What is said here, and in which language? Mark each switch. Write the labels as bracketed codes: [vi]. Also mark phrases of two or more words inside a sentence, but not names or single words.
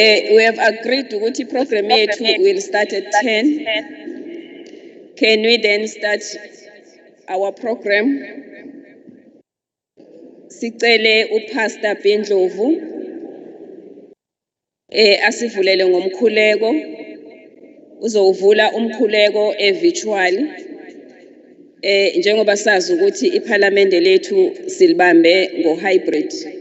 [en] We have agreed [zu] ukuthi program yethu [en] will start at 10. Can we then start our program? [zu] Sicele uPastor Bendlovu asivulele ngomkhuleko. Uzovula umkhuleko virtual. Njengoba sazi ukuthi iParliament lethu silibambe ngo-hybrid.